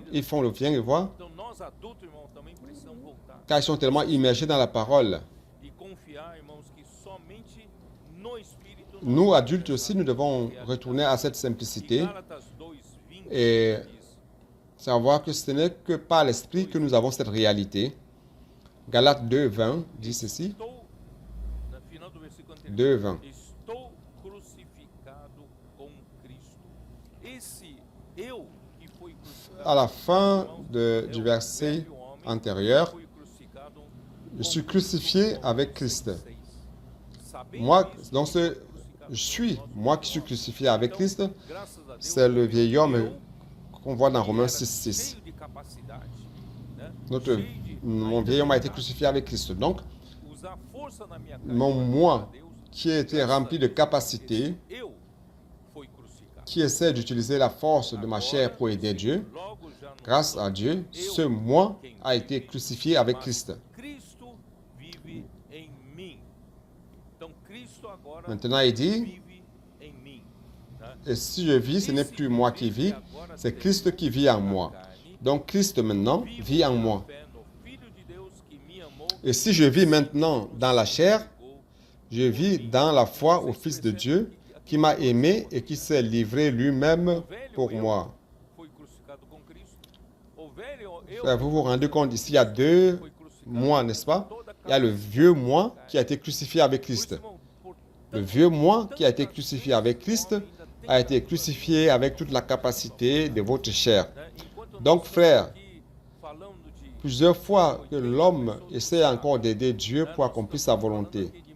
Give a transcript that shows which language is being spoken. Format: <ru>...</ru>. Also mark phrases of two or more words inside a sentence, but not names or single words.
<fr>Ils font le viens et voir. Car ils sont tellement immergés dans la parole. Nous, adultes aussi, nous devons retourner à cette simplicité et savoir que ce n'est que par l'Esprit que nous avons cette réalité. Galates 2:20 dit ceci.</fr> <pt>Estou, no final do versículo anterior, 2:20. estou crucificado com Cristo. Esse eu que foi crucificado,</pt> <fr>À la fin</fr> <pt>é</pt> <fr>du</fr> <pt>o</pt> <fr>verset</fr> <pt>velho homem</pt> <fr>antérieur,</fr> <pt>que foi crucificado</pt> <fr>je suis crucifié avec Christ.</fr> <pt>Sabendo</pt> <fr>Moi,</fr> <pt>isso,</pt> <fr>dans ce je suis, moi qui suis crucifié avec Christ, c'est le vieil homme qu'on voit dans Romains 6:6.</fr> <pt>cheio de capacidade, né?</pt> <fr>Mon vieil homme a été crucifié avec Christ. Donc,</fr> <pt>Usar força na minha</pt> <fr>mon</fr> <pt>carne</pt> <fr>moi</fr> <pt>para Deus,</pt> <fr>qui a été rempli de capacité,</fr> <pt>eu fui crucificado.</pt> <fr>qui essaie d'utiliser la force de ma chair pour aider Dieu,</fr> <pt>Logo já no</pt> <fr>grâce à Dieu, ce moi a été crucifié avec Christ.</fr> <pt>Cristo vive em mim. Então Cristo agora</pt> <fr>Maintenant, il dit,</fr> <pt>vive em mim, né?</pt> <fr>et si je vis, ce n'est plus moi qui vis, c'est Christ qui vit en moi. Donc, Christ maintenant vit en moi.</fr> <pt>Fé no Filho de Deus que me amou,</pt> <fr>Et si je vis maintenant dans la chair, je vis dans la foi au Fils de Dieu qui m'a aimé et qui s'est livré lui-même pour moi.</fr> <pt>foi crucificado com Cristo. O velho eu</pt> <fr>Frère, vous vous rendez compte, ici il y a deux moi, n'est-ce pas? Il y a le vieux moi qui a été crucifié avec Christ. Le vieux moi qui a été crucifié avec Christ a été crucifié avec toute la capacité de votre chair. Donc, frère, plusieurs fois que l'homme essaie encore d'aider Dieu pour accomplir sa volonté.</fr>